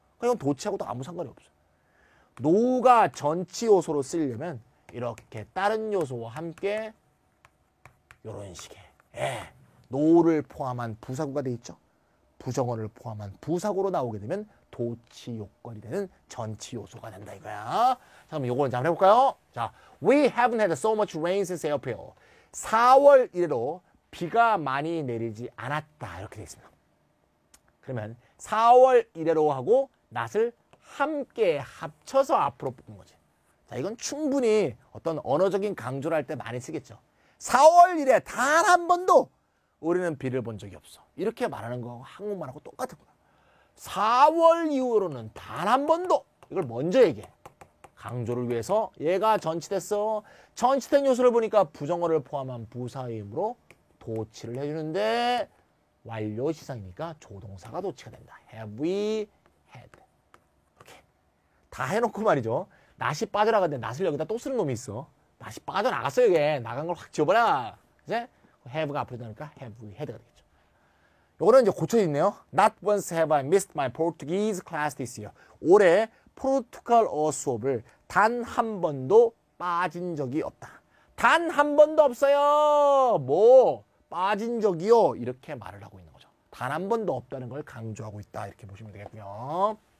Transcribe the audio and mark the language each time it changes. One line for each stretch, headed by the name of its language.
Korean: 이건 도치하고도 아무 상관이 없어. no가 전치 요소로 쓰려면 이렇게 다른 요소와 함께 이런 식의 no를 포함한 부사구가 돼 있죠. 부정어를 포함한 부사구로 나오게 되면 도치 요건이 되는 전치 요소가 된다 이거야. 자, 그럼 요거는 한번 해볼까요? 자,
English: we haven't had so much rain since April.
Korean: 4월 이래로 비가 많이 내리지 않았다 이렇게 되어 있습니다. 그러면 4월 이래로 하고 not을 함께 합쳐서 앞으로 뽑은 거지. 자, 이건 충분히 어떤 언어적인 강조를 할 때 많이 쓰겠죠. 4월 이래 단 한 번도 우리는 비를 본 적이 없어. 이렇게 말하는 거하고 한국말하고 똑같은 거야. 4월 이후로는 단 한 번도. 이걸 먼저 얘기해. 강조를 위해서 얘가 전치됐어. 전치된 요소를 보니까 부정어를 포함한 부사의 힘으로 도치를 해주는데 완료 시상이니까 조동사가 도치가 된다.
English: Have we had.
Korean: 이렇게 다 해놓고 말이죠. 낫이 빠져나갔는데 낫을 여기다 또 쓰는 놈이 있어. 낫이 빠져나갔어 이게. 나간 걸 확 지워버려. 이제 have가 앞으로 나니까
English: have we had
Korean: 가 되겠죠. 요거는 이제 고쳐져 있네요.
English: Not once have I missed my Portuguese class this year.
Korean: 올해 포르투갈어 수업을 단 한 번도 빠진 적이 없다. 단 한 번도 없어요. 뭐 빠진 적이요. 이렇게 말을 하고 있는 거죠. 단 한 번도 없다는 걸 강조하고 있다. 이렇게 보시면 되겠고요.